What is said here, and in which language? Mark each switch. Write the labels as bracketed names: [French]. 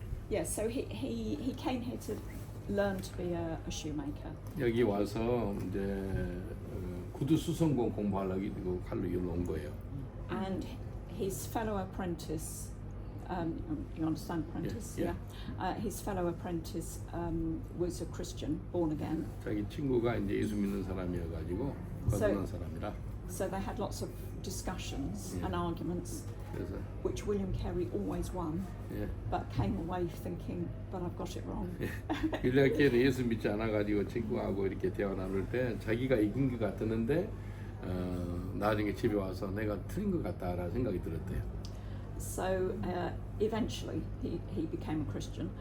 [English] Yeah, so he came here to learn to be a shoemaker. [Korean] 여기 와서 이제 구두 수선공 공부하려고 칼로 온 거예요. [English] And his fellow apprentice, you understand apprentice? Yeah. His fellow apprentice was a Christian, born again. [Korean] 자기 친구가 이제 예수 믿는 사람이어가지고 거듭난 사람이라. [English] So they had lots of discussions and arguments, [Korean] 그래서 [English] which William Carey always won, but came away thinking, but I've got it wrong. [Korean] 윌리엄 캐리 예수 믿지 않아가지고 친구하고 이렇게 대화 나눌 때 자기가 이긴 것 같았는데 나중에 집에 와서 내가 틀린 것 같다라는 생각이 들었대요. [English] So eventually he became a Christian.